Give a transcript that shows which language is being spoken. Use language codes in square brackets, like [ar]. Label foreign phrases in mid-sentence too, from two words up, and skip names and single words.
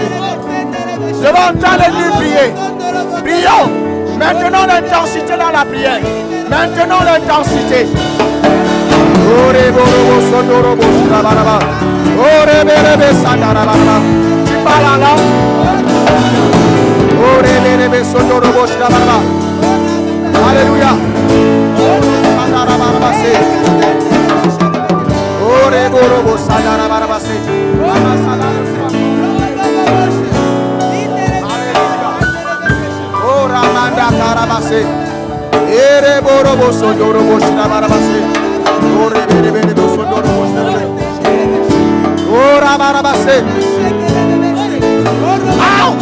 [fr] Je vais entendre l'église prier. Prions. Maintenant l'intensité dans la prière. Maintenant l'intensité. Oh Rebo Sondorobo Shirabababa. Oh Rebe Sandarababa. Tu parles en langue. Oh Rebe Sondorobo Shirabababa. Alléluia. Oh Reborobo Sandarababase. Oh Ramanda Karabase. Ereborobo Sondorobo Shirababase. Oh Rebebe Sondorobo Shirababase. Oh Rabarabase. Out!